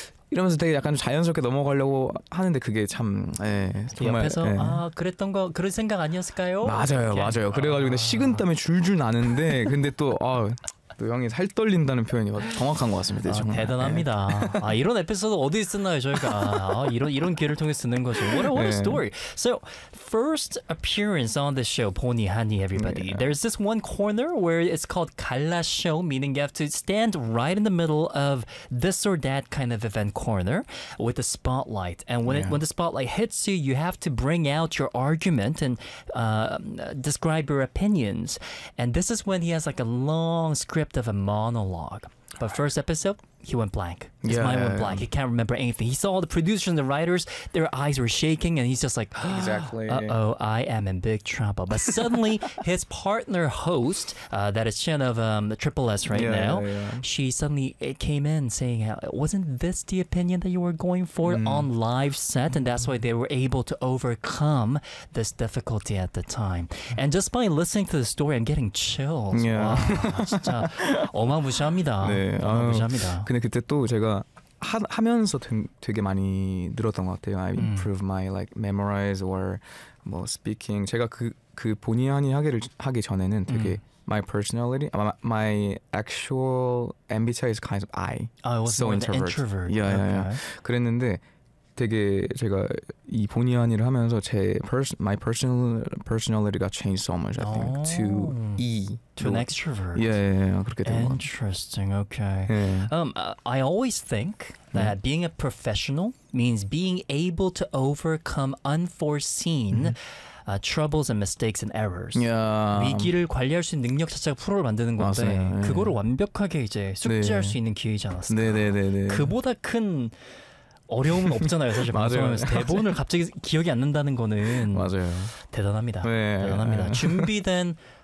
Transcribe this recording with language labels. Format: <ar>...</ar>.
<ko>이러면서 되게 약간 자연스럽게 넘어가려고 하는데 그게 참 정말 옆에서 그랬던 거 그런 생각 아니었을까요? 맞아요. 이렇게. 맞아요. 그래가지고 근데 식은땀이 줄줄 나는데 근데 또 형이 살 떨린다는 표현이 정확한 것 같습니다. 정말. 대단합니다. 네. 이런 에피소드 어디 있었나요 저희가? 이런 기회를 통해 쓰는 거죠.</ko> <en>What a story. So first appearance on the show, Pony Honey, everybody. Yeah. There's this one corner where it's called 갈라 show, meaning you have to stand right in the middle of this or that kind of event corner with the spotlight. And when the spotlight hits you, you have to bring out your argument and describe your opinions. And this is when he has like a long script of a monologue. But first episode, he went blank. His mind went blank. He can't remember anything. He saw all the producers and the writers, their eyes were shaking, and he's just like, I am in big trouble. But suddenly, his partner host, that is Chen of SSS she suddenly came in saying, wasn't this the opinion that you were going for on live set? And that's why they were able to overcome this difficulty at the time. And just by listening to the story, I'm getting chills. Yeah.</en> <ko>Wow, 진짜 어마무시합니다. 네. 어마무시합니다. 근데 그때 또 제가 하면서 되게 많이 늘었던 것 같아요.</ko> <en>I improve my like memorize or 뭐 speaking.</en> <ko>제가 그 본의 아니 하기 전에는 되게</ko> <en>my personality, my actual MBTI is kind of I. I was so introvert.</en> <ko>Yeah. 되게 제가 이 본의 아니를 하면서 제 my personality가</ko> <en>changed so much, I think, to E. To an extrovert.</en> <ko>Yeah, 그렇게 된</ko> <en>거. Interesting, okay. Yeah. I always think that being a professional means being able to overcome unforeseen troubles and mistakes and errors. Yeah.</en> <ko>위기를 관리할 수 있는 능력 자체가 프로를 만드는 건데 맞아요. 그거를 완벽하게 이제 숙지할 수 있는 기회이지 않았을까. 네. 그보다 큰 어려움은 없잖아요, 사실. 방송하면서 대본을 갑자기 기억이 안 난다는 거는 맞아요. 대단합니다. 네. 대단합니다. 준비된</ko>